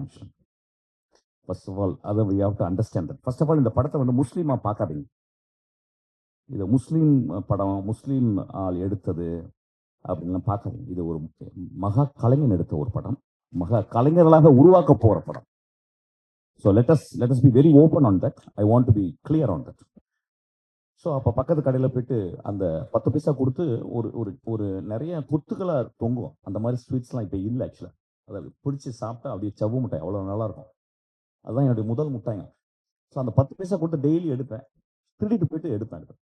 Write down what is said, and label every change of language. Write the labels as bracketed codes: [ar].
[en] actually first of all [ta] அதை [en] We have to understand that. [ta] First of all இந்த படத்தை வந்து முஸ்லீமாக பார்க்காதீங்க. இது முஸ்லீம் படம், முஸ்லீம் ஆள் எடுத்தது அப்படின்லாம் பார்க்காதீங்க. இது ஒரு மகா கலைஞன் எடுத்த ஒரு படம், மகா கலைஞர்களாக உருவாக்க போகிற படம். [en] So let us be very open on that. I want to be clear on that. [ta] So அப்போ பக்கத்து கடையில் போயிட்டு அந்த 10 பைசா கொடுத்து ஒரு ஒரு ஒரு நிறைய கொத்துக்களாக தொங்கும். அந்த மாதிரி ஸ்வீட்ஸ்லாம் இப்போ இல்லை. ஆக்சுவலாக அதை பிடிச்சி சாப்பிட்டா அப்படியே சவ்வு மிட்டாய் அவ்வளோ நல்லாயிருக்கும். அதுதான் என்னுடைய முதல் மிட்டாயம். ஸோ அந்த 10 பைசா கொடுத்து டெய்லி எடுப்பேன், திருடிட்டு போயிட்டு எடுப்பேன்.